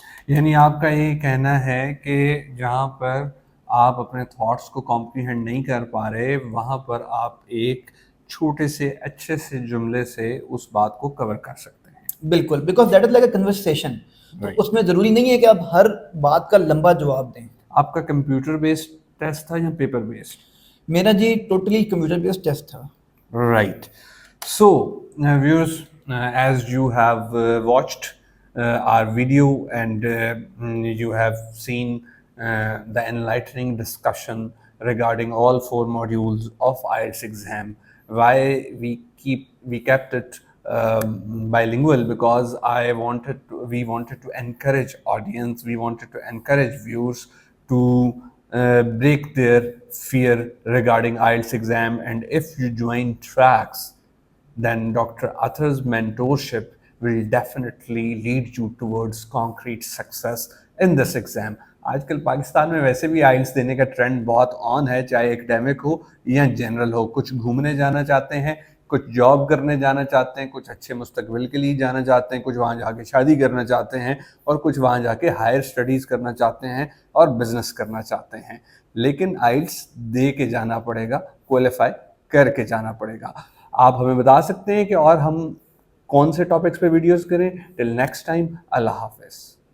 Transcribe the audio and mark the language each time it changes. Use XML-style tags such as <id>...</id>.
<ur>یعنی آپ کا یہ کہنا ہے کہ جہاں پر آپ اپنے تھاٹس کو کمپریہینڈ نہیں کر پا رہے وہاں پر آپ ایک چھوٹے سے اچھے سے جملے سے اس بات کو کور کر سکتے ہیں۔ بالکل،</ur> <en>because that is like a conversation,</en> <ur>تو اس میں ضروری نہیں ہے کہ آپ ہر بات کا لمبا جواب دیں۔ آپ کا کمپیوٹر بیسڈ ٹیسٹ تھا یا پیپر بیسڈ؟ میرا جی ٹوٹلی کمپیوٹر بیسڈ ٹیسٹ تھا۔</ur> <en>Right. So, viewers, as you have watched our video and you have seen the enlightening discussion regarding all 4 modules of IELTS exam, why we kept it bilingual, because we wanted to encourage audience, we wanted to encourage viewers to break their fear regarding IELTS exam. And if you join tracks, then Dr. Athar's mentorship will definitely lead you towards concrete success in this exam.</en> <ur>آج کل پاکستان میں ویسے بھی oils دینے کا trend بہت آن ہے، چاہے ایکڈیمک ہو یا جنرل ہو۔ کچھ گھومنے جانا چاہتے ہیں، کچھ جاب کرنے جانا چاہتے ہیں، کچھ اچھے مستقبل کے لیے جانا چاہتے ہیں، کچھ وہاں جا کے شادی کرنا چاہتے ہیں، اور کچھ وہاں جا کے ہائر اسٹڈیز کرنا چاہتے ہیں اور بزنس کرنا چاہتے ہیں۔ لیکن آئلس دے کے جانا پڑے گا، کوالیفائی کر کے جانا پڑے گا۔ آپ ہمیں بتا سکتے ہیں کہ اور ہم کون سے ٹاپکس پہ ویڈیوز کریں؟</ur> <en>till next time,</en> <ur>اللہ حافظ۔</ur>